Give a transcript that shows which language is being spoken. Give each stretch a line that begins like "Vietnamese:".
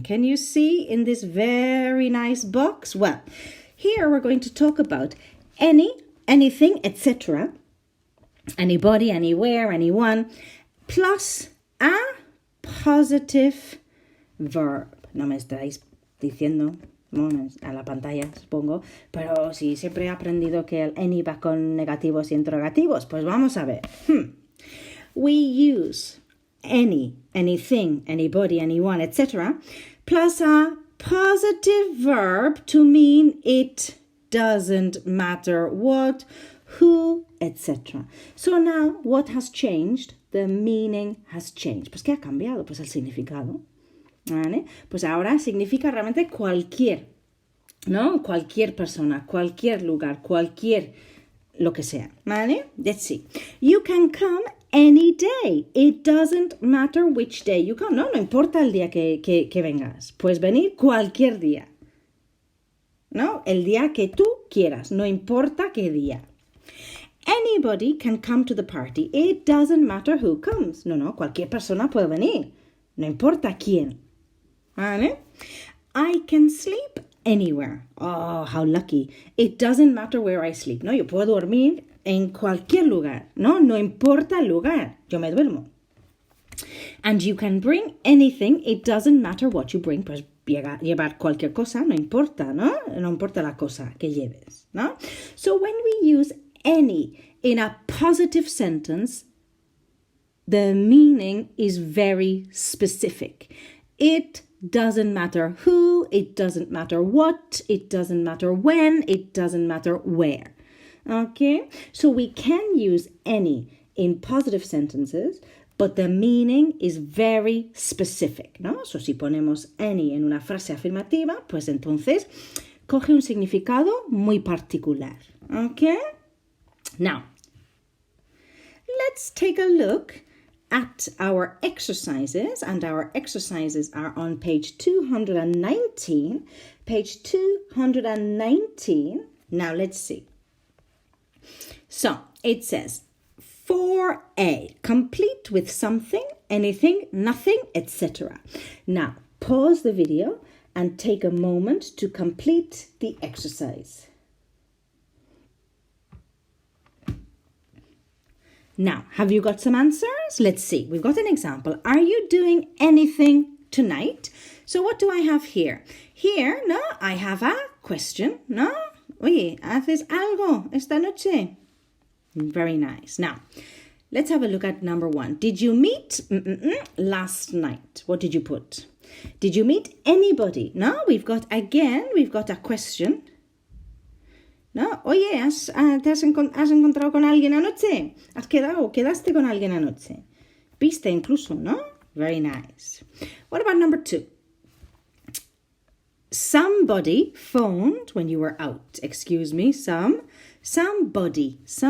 English: Can you see in this very nice box? Well, here we're going to talk about any, anything, etc., anybody, anywhere, anyone, plus a positive verb.
Spanish: No me estáis diciendo, bueno, a la pantalla supongo, pero sí, siempre he aprendido que el any va con negativos y interrogativos. Pues vamos a ver.
English: We use any, anything, anybody, anyone, etc., plus a positive verb to mean it doesn't matter what, who, etc. So now, what has changed? The meaning has changed.
Spanish: Pues, ¿qué ha cambiado? Pues el significado. ¿Vale? Pues ahora significa realmente cualquier, ¿no? Cualquier persona, cualquier lugar, cualquier lo que sea. ¿Vale?
English: Let's see. You can come any day. It doesn't matter which day you come.
Spanish: No importa el día que vengas. Puedes venir cualquier día. ¿No? El día que tú quieras. No importa qué día.
English: Anybody can come to the party. It doesn't matter who comes.
Spanish: No, cualquier persona puede venir. No importa quién. ¿Vale?
English: I can sleep anywhere. Oh, how lucky. It doesn't matter where I sleep.
Spanish: No, yo puedo dormir en cualquier lugar. No importa el lugar. Yo me duermo.
English: And you can bring anything. It doesn't matter what you bring.
Spanish: Pues llevar cualquier cosa, no importa, ¿no? No importa la cosa que lleves, ¿no?
English: So when we use any in a positive sentence, the meaning is very specific. It doesn't matter who, it doesn't matter what, it doesn't matter when, it doesn't matter where. Okay? So we can use any in positive sentences, but the meaning is very specific,
Spanish: ¿no?
English: So
Spanish: si ponemos any en una frase afirmativa, pues entonces coge un significado muy particular.
English: Okay? Now, let's take a look at our exercises, and our exercises are on page 219. Page 219. Now, let's see. So, it says, 4A, complete with something, anything, nothing, etc. Now, pause the video and take a moment to complete the exercise. Now, have you got some answers? Let's see. We've got an example. Are you doing anything tonight? So what do I have here? Here, no, I have a question, no?
Spanish: Oye, ¿haces algo esta noche?
English: Very nice. Now, let's have a look at number 1. Did you meet last night? What did you put? Did you meet anybody? No, we've got a question.
Spanish: No, oye, ¿te has encontrado con alguien anoche? ¿Quedaste con alguien anoche? Viste incluso, ¿no?
English: Very nice. What about number 2? Somebody phoned when you were out. Excuse me, somebody.